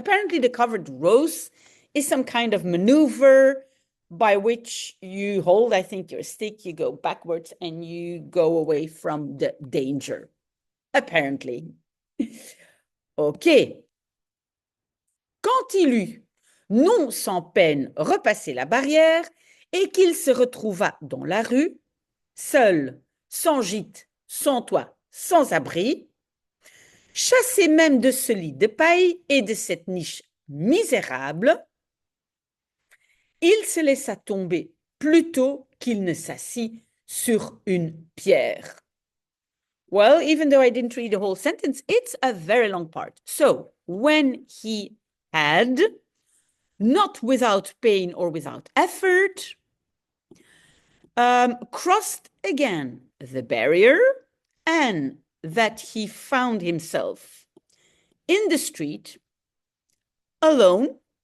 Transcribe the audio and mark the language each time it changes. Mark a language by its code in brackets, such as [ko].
[en] Apparently, the covered rose is some kind of maneuver by which you hold, I think, your stick, you go backwards and you go away from the danger. Apparently. OK. [fr] Quand il eut, non sans peine, repassé la barrière et qu'il se retrouva dans la rue, seul, sans gîte, sans toit, sans abri, chassé même de ce lit de paille et de cette niche misérable, il se laissa tomber plutôt qu'il ne s'assit sur une pierre. [en] Well, even though I didn't read the whole sentence, it's a very long part. So, when he had, not without pain or without effort, crossed again the barrier, and that he found himself in the street, alone,